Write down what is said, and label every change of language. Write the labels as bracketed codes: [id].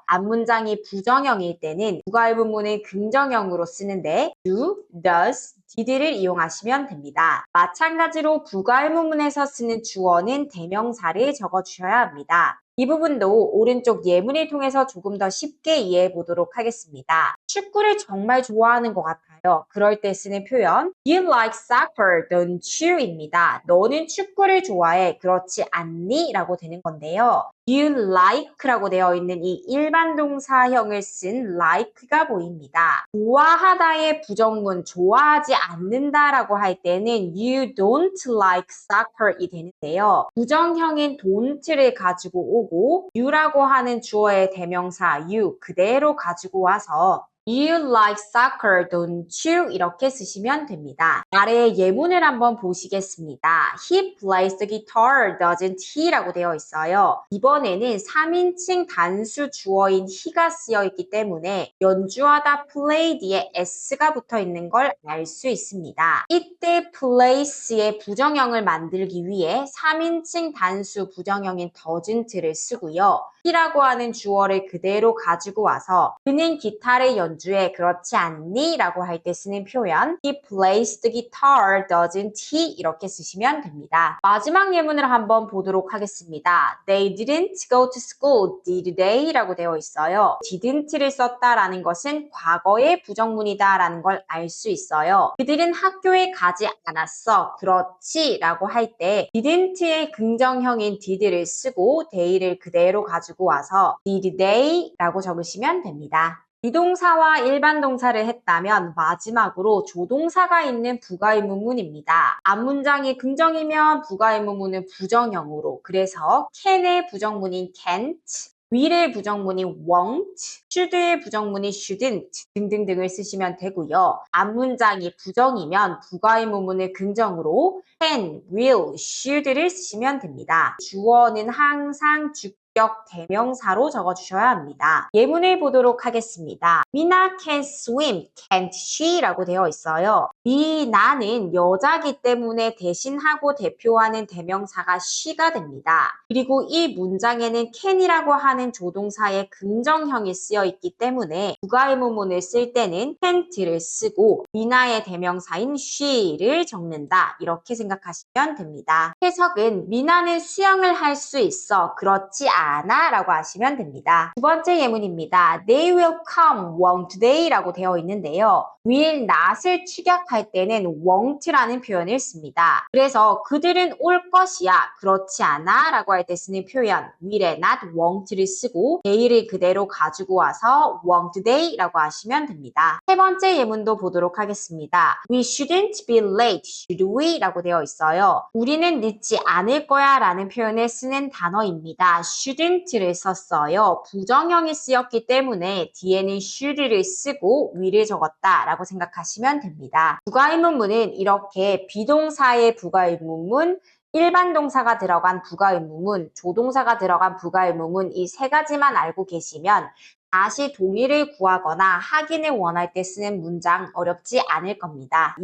[ko] 앞문장이 부정형일 때는 부가의문문을 긍정형으로 쓰는데 do, does, did를 이용하시면 됩니다. 마찬가지로 부가의문문에서 쓰는 주어는 대명사를 적어주셔야 합니다. 이 부분도 오른쪽 예문을 통해서 조금 더 쉽게 이해해 보도록 하겠습니다. 축구를 정말 좋아하는 것 같아요. 그럴 때 쓰는 표현 [en] You like soccer, don't you? [ko] 입니다. 너는 축구를 좋아해. 그렇지 않니? 라고 되는 건데요. You like라고 되어 있는 이 일반 동사형을 쓴 like가 보입니다. 좋아하다의 부정문 좋아하지 않는다라고 할 때는 [en] you don't like soccer [ko] 이 되는데요. 부정형인 don't를 가지고 오고 you라고 하는 주어의 대명사 you 그대로 가지고 와서 [en] You like soccer, don't you? [ko] 이렇게 쓰시면 됩니다. 아래의 예문을 한번 보시겠습니다. [en] He plays the guitar, doesn't he? [ko] 라고 되어 있어요. 이번에는 3인칭 단수 주어인 he가 쓰여 있기 때문에 연주하다 play 뒤에 s가 붙어 있는 걸 알 수 있습니다. 이때 place의 부정형을 만들기 위해 3인칭 단수 부정형인 doesn't를 쓰고요. he라고 하는 주어를 그대로 가지고 와서 그는 기타를 연주해 그렇지 않니? 라고 할 때 쓰는 표현 [en] He plays the guitar, doesn't he? [ko] 이렇게 쓰시면 됩니다. 마지막 예문을 한번 보도록 하겠습니다. [en] They didn't go to school, did they? [ko] 라고 되어 있어요. didn't를 썼다라는 것은 과거의 부정문이다 라는 걸 알 수 있어요. 그들은 학교에 가지 않았어. 그렇지? 라고 할 때 didn't의 긍정형인 did를 쓰고 they를 그대로 가지고 와서 [en] did they? [ko] 라고 적으시면 됩니다. 비동사와 일반 동사를 했다면 마지막으로 조동사가 있는 부가의문문입니다. 앞문장이 긍정이면 부가의문문은 부정형으로 그래서 can의 부정문인 can't, will의 부정문인 won't, should의 부정문인 shouldn't 등등등을 쓰시면 되고요. 앞문장이 부정이면 부가의문문을 긍정으로 can, will, should를 쓰시면 됩니다. 주어는 항상 주격 대명사로 적어주셔야 합니다. 예문을 보도록 하겠습니다. [en] 미나 can swim, can't she? [ko] 라고 되어 있어요. 미나는 여자기 때문에 대신하고 대표하는 대명사가 she가 됩니다. 그리고 이 문장에는 can이라고 하는 조동사의 긍정형이 쓰여 있기 때문에 부가의문문을 쓸 때는 can't를 쓰고 미나의 대명사인 she를 적는다. 이렇게 생각하시면 됩니다. 해석은 미나는 수영을 할 수 있어. 그렇지 않아 라고 하시면 됩니다. 두 번째 예문입니다. [en] They will come, won't they? [ko] 라고 되어 있는데요. will not을 축약할 때는 won't라는 표현을 씁니다. 그래서 그들은 올 것이야. 그렇지 않아 라고 할 때 쓰는 표현 will에 not, won't를 쓰고 they를 그대로 가지고 와서 [en] won't they? [ko] 라고 하시면 됩니다. 세 번째 예문도 보도록 하겠습니다. [en] We shouldn't be late, should we? [ko] 라고 되어 있어요. 우리는 늦지 않을 거야 라는 표현을 쓰는 단어입니다. shouldn't를 썼어요. 부정형이 쓰였기 때문에 뒤에는 should를 쓰고 will을 적었다 라고 생각하시면 됩니다. 부가의문문은 이렇게 비동사의 부가의문문, 일반 동사가 들어간 부가의문문, 조동사가 들어간 부가의문문 이 세 가지만 알고 계시면 다시 동의를 구하거나 확인을 원할 때 쓰는 문장 어렵지 않을 겁니다.